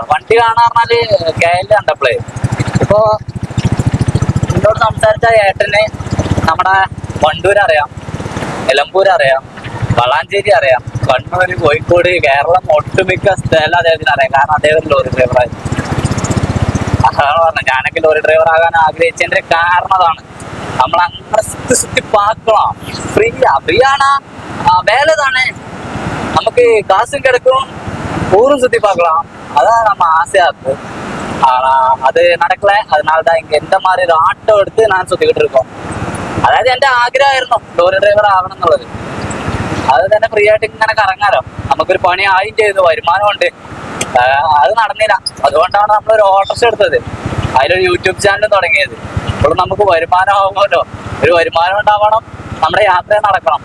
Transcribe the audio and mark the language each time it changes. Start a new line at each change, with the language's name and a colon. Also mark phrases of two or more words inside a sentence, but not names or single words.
Malayalam: വണ്ടി കാണാൻ പറഞ്ഞാൽ കേരള കണ്ടപ്പോഴേ. ഇപ്പോൾ എന്നോട് സംസാരിച്ച ഏട്ടന് നമ്മുടെ വണ്ടൂർ അറിയാം, നിലമ്പൂർ അറിയാം, വളാഞ്ചേരി അറിയാം, കണ്ണൂർ, കോഴിക്കോട്, കേരളം ഒട്ടുമിക്ക സ്ഥലം അദ്ദേഹത്തിന് അറിയാം. കാരണം അദ്ദേഹം ലോറി ഡ്രൈവറായി. അതാണ് പറഞ്ഞത്, ഞാനൊക്കെ ലോറി ഡ്രൈവർ ആകാൻ ആഗ്രഹിച്ചതിന്റെ കാരണം അതാണ്. നമ്മൾ അങ്ങനെ
Tamil: சுத்தி பாக்கணும்.
Malayalam: ഫ്രീ ആണ്, വേലതാണ്. നമുക്ക് കാശും കിടക്കും,
Tamil: ஊரும் சுத்தி பார்க்கலாம். அதான் நம்ம ஆசையா இருக்கு. ஆனா அது நடக்கல. அதனாலதான் இங்க எந்த மாதிரி ஒரு ஆட்டோ எடுத்து நான் சுத்திக்கிட்டு இருக்கோம்.
Malayalam: അതായത് എന്റെ ആഗ്രഹമായിരുന്നു ലോറി ഡ്രൈവർ ആവണം എന്നുള്ളത്. അത് തന്നെ ഫ്രീ ആയിട്ട് ഇങ്ങനെ കറങ്ങാലോ, നമുക്കൊരു പണി ആയും ചെയ്തു, വരുമാനമുണ്ട്. അത് നടന്നില്ല. അതുകൊണ്ടാണ് നമ്മളൊരു ഓട്ടോറിക്ഷ എടുത്തത്, അതിലൊരു യൂട്യൂബ് ചാനൽ തുടങ്ങിയത്. ഇപ്പോൾ നമുക്ക് വരുമാനം ആവുമല്ലോ, ഒരു വരുമാനം ഉണ്ടാവണം, നമ്മുടെ യാത്ര നടക്കണം.